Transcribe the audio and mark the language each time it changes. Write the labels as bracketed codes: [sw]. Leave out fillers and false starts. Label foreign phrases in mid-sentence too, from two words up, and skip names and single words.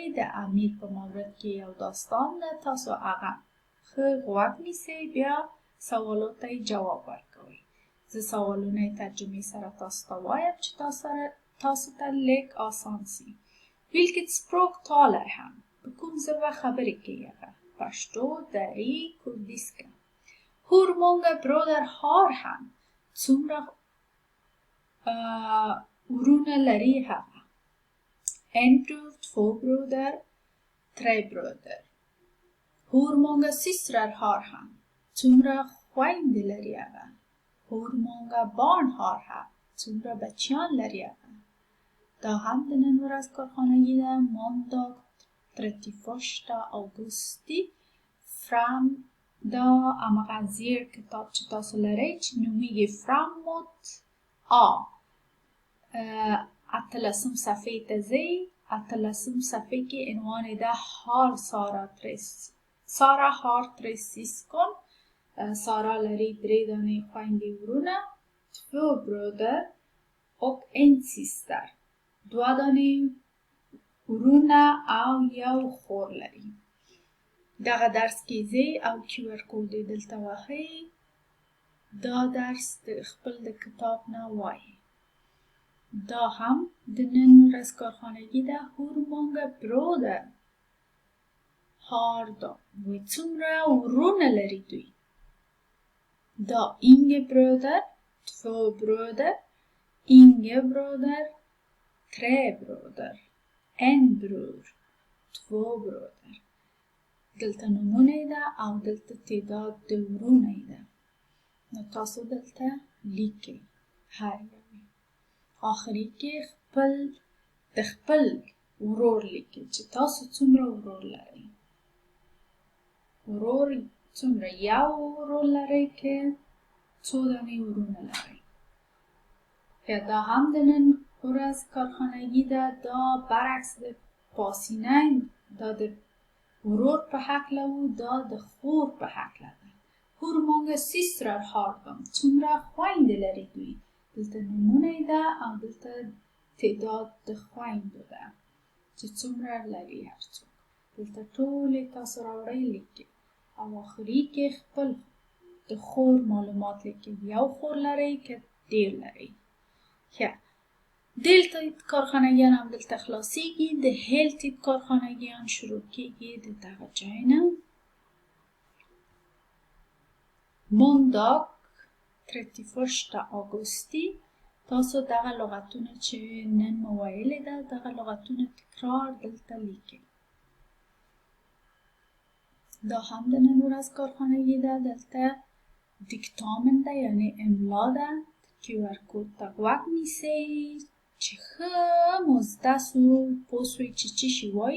[ps] د امیر په مورد کې یو داستان ده، تاسو هغه ښه غوږ نیسئ، بیا سوالو ته جواب ورکوئ. زه سوالونه ترجمې سره تاسو ته وایم چې تاسو ته لیک آسان سي. [sv] Vilket språk talar han? [ps] په کوم ژبه خبرې کوي هغه؟ پشتو، دری، kurdiska. [sv] Hur många bröder har han? [ps] څومره ورونه لري هغه؟ [sv] En bror, två bröder, tre bröder. Hur många systrar har han? [ps] څومره خویندې لري هغه؟ [sv] Hur många barn har han? [ps] څومره بچیان لري هغه؟ دا هم د نن ورځ کارخانگی ده. [sv] måndag 31 augusti fram [ps] دا هماغه زیر کتاب چې تاسو لرئ چې نومیږي framåt A. اتلسم صفحې ته ځئ. اتلسم صفحې کې عنوان یې ده [sv] har Sara har tre syskon. [ps] سارا لري درې دانې خویندې ورونه. [sv] två bröder och en syster. [ps] دوه دانې ورونه او یو خور لري. دغه درس کې ځئ او QR کود یې دلته وهئ. دا درس د خپل د کتاب نه وایئ. دا هم د نن ورځ کارخانگی ده. [sv] Hur många bröder har de? [ps] څومره ورونه لري دوی؟ [sv] Da inga bröder, två bröder, inga bröder, tre bröder, en bror, två bröder. [ps] دلته نمونه ده او دلته تعداد د ورونه ده. نو تاسو دلته لیکئ هر یوې. آخري کې د خپل ورور لیکئ چې تاسو څومره ورور لرئ. ورور څومره؟ یو ورور لرئ که څو دانې ورونه لرئ. یا دا هم د نن ورځ کارخانگی ده. دا برعکس د پاسینه، دا د ورور په هکله و، دا د خور په هکله ده. [sv] Hur många systrar har de? [ps] څومره خویندې لري دوی؟ دلته نومونه ده او دلته تعداد د خویندو ده چې څومره لري هر څوک. دلته ټولې تاسو راوړئ لیکئ او آخري کې خپل د خور معلومات لیکئ. یو خور لرئ که ډیر لرئ. ښه، deltid کارخانگیان هم دلته خلاصیږي. د heltid کارخانگیان شروع کیږي د دغه ځای نه. [sv] måndag 31 augusti. [ps] تاسو دغه لغتونه چې نن مو ویلې ده دغه لغتونه تکرار دلته لیکئ. دا هم د نن ورځ کارخانگی ده. دلته دیکتامن ده یعنی املا ده. QR کود ته غوږ نیسئ چې ښه مزده سو پوه سوئ چې څه شي وایي.